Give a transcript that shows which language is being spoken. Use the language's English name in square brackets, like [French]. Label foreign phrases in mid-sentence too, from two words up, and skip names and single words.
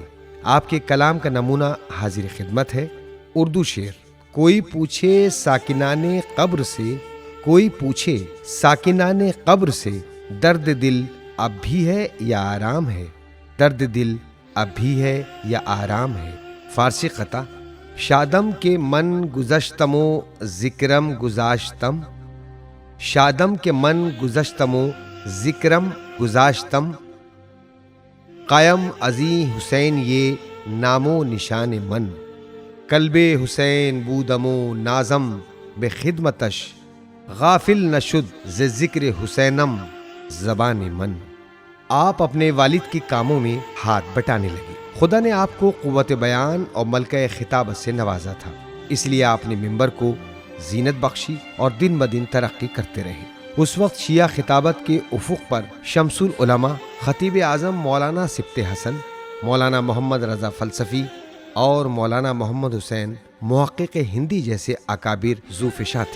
[Urdu] آپ کے کلام کا نمونہ حاضر خدمت ہے۔ اردو شعر: کوئی پوچھے ساکنان قبر سے، کوئی پوچھے ساکنان قبر سے، درد دل اب بھی ہے یا آرام ہے، درد دل اب بھی ہے یا آرام ہے۔ فارسی قطع: [Persian] شادم کے من گذشتم و ذکرم گذاشتم، شادم کے من گذشتم و ذکرم گذاشتم، قائم ازیں حسین یہ نام و نشان من، کلب حسین بودم و نازم بے خدمتش، غافل نشد ز ذکر حسینم زبان من۔ [Urdu] آپ اپنے والد کے کاموں میں ہاتھ بٹانے لگے۔ خدا نے آپ کو قوت بیان اور ملکہ خطابت سے نوازا تھا، اس لیے آپ نے منبر کو زینت بخشی اور دن بدن ترقی کرتے رہے۔ اس وقت شیعہ خطابت کے افق پر شمس العلماء خطیب اعظم مولانا سبط حسن، مولانا محمد رضا فلسفی اور مولانا محمد حسین محقق ہندی جیسے اکابر ذوفشاں تھے۔